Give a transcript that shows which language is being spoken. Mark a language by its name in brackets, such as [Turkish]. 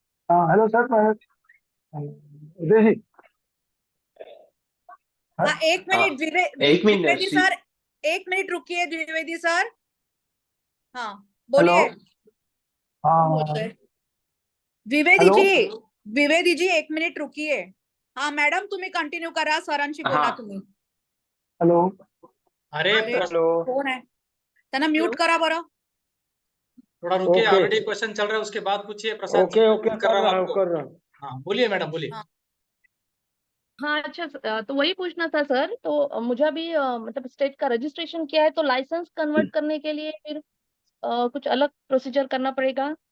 [Hindi] हाँ hello sir, मैं उदय जी। हाँ, एक मिनट एक मिनट द्विवेदी सर, एक मिनट रुकिए द्विवेदी सर। हाँ हेलो। बोलिए। हाँ बोलते हैं। द्विवेदी हेलो। जी, द्विवेदी जी एक मिनिट रुकिए. [Marathi] हा मॅडम तुम्ही कंटिन्यू करा, सरांशी बोला [Hindi] हाँ [Marathi] तुम्ही. [Hindi] हेलो। अरे [Marathi] अरे कोण आहे, त्यांना म्यूट करा बरं. [Hindi] थोड़ा रुकिए, ओके। ऑलरेडी क्वेश्चन चल रहा है, उसके बाद पूछिए प्रसाद जी. ओके ओके, कर रहा हूँ आपको. कर रहा हूँ। हाँ बोलिए मैडम, बोलिए. हाँ. हाँ अच्छा तो वही पूछना था सर। तो मुझे अभी मतलब स्टेट का रजिस्ट्रेशन किया है, तो लाइसेंस कन्वर्ट करने के लिए फिर कुछ अलग प्रोसीजर करना पड़ेगा?